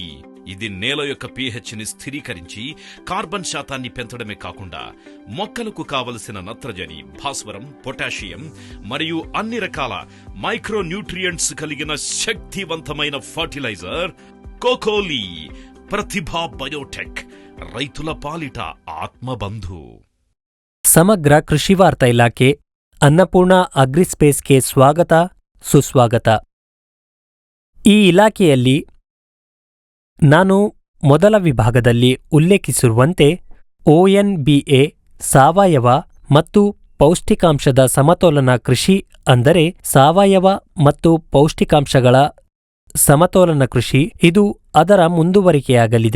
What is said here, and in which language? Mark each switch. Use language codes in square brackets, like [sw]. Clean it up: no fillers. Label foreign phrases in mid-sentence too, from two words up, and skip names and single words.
[te] ఇది నేల యొక్క pH ని స్థిరీకరించి కార్బన్ శాతాన్ని పెంచడమే కాకుండా మొక్కలకు కావలసిన నత్రజని, భాస్వరం, పొటాషియం మరియు అన్ని రకాల [en] micro nutrients [te] కలిగిన శక్తివంతమైన ఫర్టిలైజర్ కోకోలి. ప్రతిభా బయోటెక్, రైతుల పాలిట ఆత్మబంధు. [kn] ಸಮಗ್ರ ಕೃಷಿ ವಾರ್ತಾ ಇಲಾಖೆ ಅನ್ನಪೂರ್ಣ ಅಗ್ರಿಸ್ಪೇಸ್ಗೆ ಸ್ವಾಗತ ಸುಸ್ವಾಗತ. ಈ ಇಲಾಖೆಯಲ್ಲಿ ನಾನು ಮೊದಲ ವಿಭಾಗದಲ್ಲಿ ಉಲ್ಲೇಖಿಸಿರುವಂತೆ ONBA ಸಾವಯವ ಮತ್ತು ಪೌಷ್ಟಿಕಾಂಶದ ಸಮತೋಲನ ಕೃಷಿ, ಅಂದರೆ ಸಾವಯವ ಮತ್ತು ಪೌಷ್ಟಿಕಾಂಶಗಳ ಸಮತೋಲನ ಕೃಷಿ, ಇದು ಅದರ ಮುಂದುವರಿಕೆಯಾಗಲಿದೆ.